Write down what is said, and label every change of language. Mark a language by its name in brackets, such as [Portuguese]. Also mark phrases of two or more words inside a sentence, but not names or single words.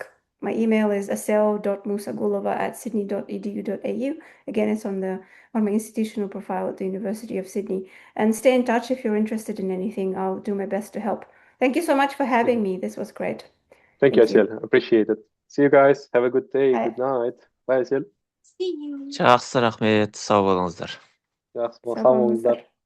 [English] My email is assel.mussagulova@sydney.edu.au. Again, it's on my institutional profile at the University of Sydney. And stay in touch if you're interested in anything. I'll do my best to help. Thank you so much for having me. This was great. Thank you, Asil. Appreciate it. See you guys. Have a good day. Bye. Good night. Bye, Asil. See you. [Kazakh] Жақсы, рахмет. Сау болыңыздар. Жақсы, [Turkish] Sağ [Kazakh] сау [Turkish] olun. [Kazakh] болыңыздар.